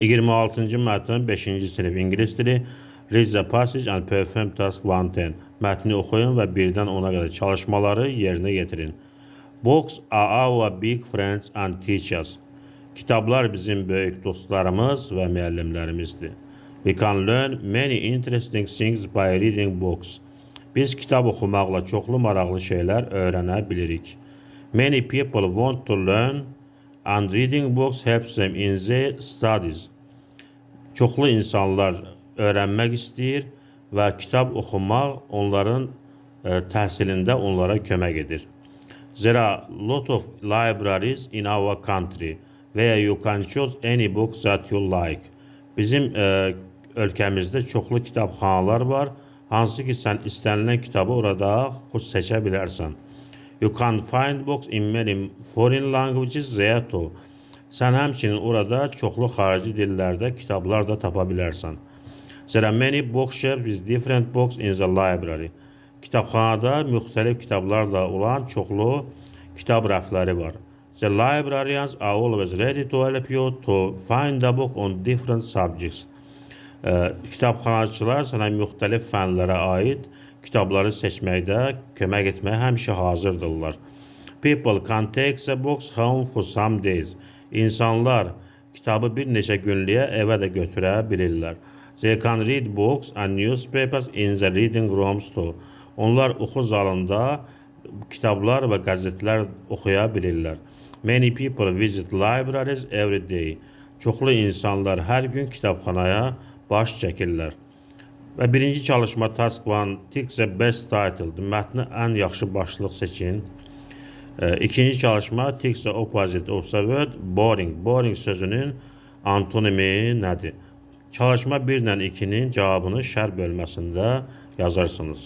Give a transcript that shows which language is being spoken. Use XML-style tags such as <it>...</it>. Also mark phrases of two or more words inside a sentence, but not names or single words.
<az>26-cı mətn 5-ci sinif ingilis dili.</az> <en>Read the passage and perform task 110.</en> <az>Mətni oxuyun və 1-dən 10-a qədər çalışmaları yerinə yetirin.</az> <en>Books are our big friends and teachers.</en> <az>Kitablar bizim böyük dostlarımız və müəllimlərimizdir.</az> <en>We can learn many interesting things by reading books.</en> <az>Biz kitab oxumaqla çoxlu maraqlı şeylər öyrənə bilirik.</az> <en>Many people want to learn and reading books helps them in their studies.</en> <az>Çoxlu insanlar öyrənmək istəyir və kitab oxumaq onların təhsilində onlara kömək edir.</az> <en>There are a lot of libraries in our country where you can choose any book that you like.</en> <az>Bizim ölkəmizdə çoxlu kitabxanalar var, hansı ki sən istənilən kitabı orada seçə bilərsən.</az> <en>You can find books in many foreign languages there too.</en> <az>Sən həmçinin orada çoxlu xarici dillərdə kitablar da tapa bilərsən.</az> <en>There are many bookshelves with different books in the library.</en> <az>Kitabxanada müxtəlif kitablarla olan çoxlu kitab rəfləri var.</az> <en>The librarians are always ready to help you to find a book on different subjects.</en> <az>Kitabxanaçılar sənə müxtəlif fənlərə aid kitabları seçməkdə kömək etməyə həmişə hazırdırlar.</az> <en>People can take the books home for some days.</en> <az>İnsanlar kitabı bir neçə günlüyə evə də götürə bilirlər.</az> <en>They can read books and newspapers in the reading rooms too.</en> <az>Onlar oxu zalında kitablar və qəzetlər oxuya bilirlər.</az> <en>Many people visit libraries every day.</en> <az>Çoxlu insanlar hər gün kitabxanaya baş çəkirlər. Və birinci çalışma</az> <en>task 1, tick the best title.</en> <az>Mətni ən yaxşı başlıq seçin. İkinci çalışma</az> <en>tick the opposite of the word boring.</en> <az>Boring sözünün antonimi nədir? Çalışma 1 ilə 2-nin cavabını şər bölməsində yazarsınız.</az>